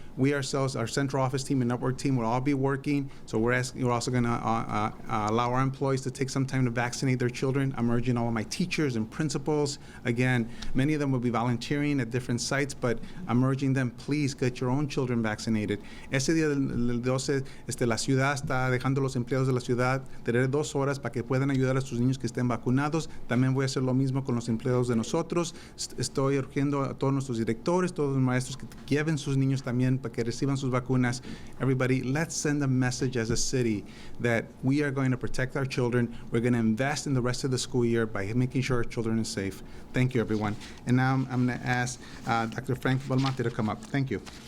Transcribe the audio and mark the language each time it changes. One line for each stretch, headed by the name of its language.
English: We ourselves, our central office team and network team will all be working. So we're also going to allow our employees to take some time to vaccinate their children. I'm urging all of my teachers and principals. Again, many of them will be volunteering at different sites, but I'm urging them, please get your own children vaccinated.
Spanish: Ese día del 12, la ciudad está dejando los empleados de la ciudad tener 2 horas para que puedan ayudar a sus niños que estén vacunados. También voy a hacer lo mismo con los empleados de nosotros. Estoy urgiendo a todos nuestros directores, todos los maestros que lleven sus niños también para que reciban sus vacunas.
English: Everybody, let's send a message as a city that we are going to protect our children. We're going to invest in the rest of the school year by making sure our children are safe. Thank you, everyone. And now I'm going to ask Dr. Frank Belmonte to come up. Thank you.